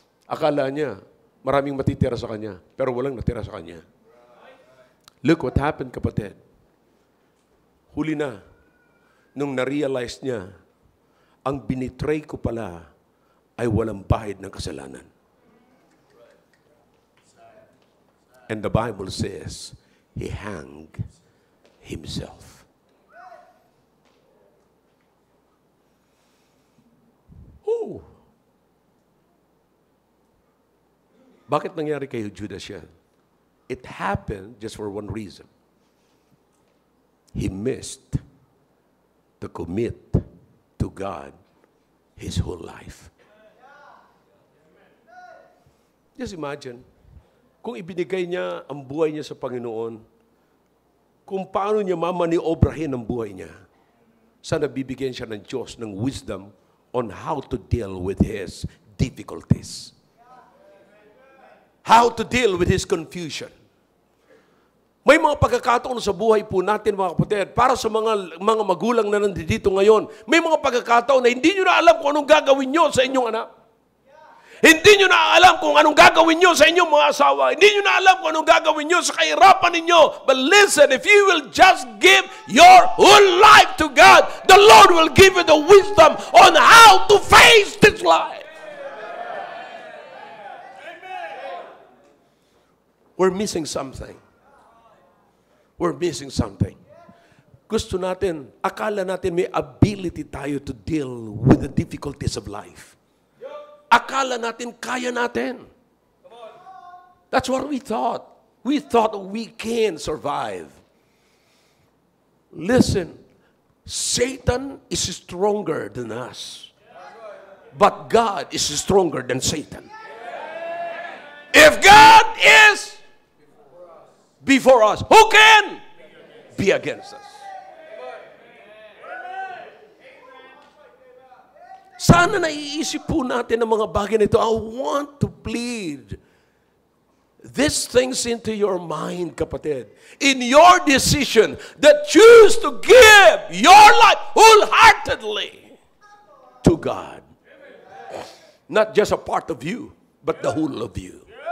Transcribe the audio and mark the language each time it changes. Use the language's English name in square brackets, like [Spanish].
[Filipino] Akala niya, maraming matitira sa kanya, pero walang natira sa kanya. [English] Look what happened, [Filipino] kapatid. Huli na, nung na-realize niya, ang binitray ko pala ay walang bahid ng kasalanan. [English] And the Bible says, he hanged himself. Oh! [Filipino] Bakit nangyari kay Judas yan? [English] It happened just for one reason. He missed to commit to God his whole life. [Filipino] Just imagine, kung ibinigay niya ang buhay niya sa Panginoon, kung paano niya mamaniobrahin ang buhay niya, sana bibigyan siya ng Diyos ng [English] wisdom on how to deal with his difficulties. How to deal with his confusion. [Filipino] May mga pagkakataon sa buhay po natin, mga kapatid, para sa mga magulang na nandito ngayon, may mga pagkakataon na hindi nyo na alam kung anong gagawin nyo sa inyong anak. Hindi nyo na alam kung anong gagawin nyo sa inyong mga asawa. Hindi nyo na alam kung anong gagawin nyo sa kahirapan ninyo. [English] But listen, if you will just give your whole life to God, the Lord will give you the wisdom on how to face this life. We're missing something. We're missing something. [Filipino] Gusto natin, akala natin may ability tayo [English] to deal with the difficulties of life. [Filipino] Akala natin, kaya natin. [English] That's what we thought. We thought we can survive. Listen, Satan is stronger than us. But God is stronger than Satan. If God is before us, who can be against us? [Filipino] Sana naiisip po natin ang mga bagay nito. [English] I want to plead these things into your mind, kapatid. In your decision that choose to give your life wholeheartedly to God. Not just a part of you, but the whole of you.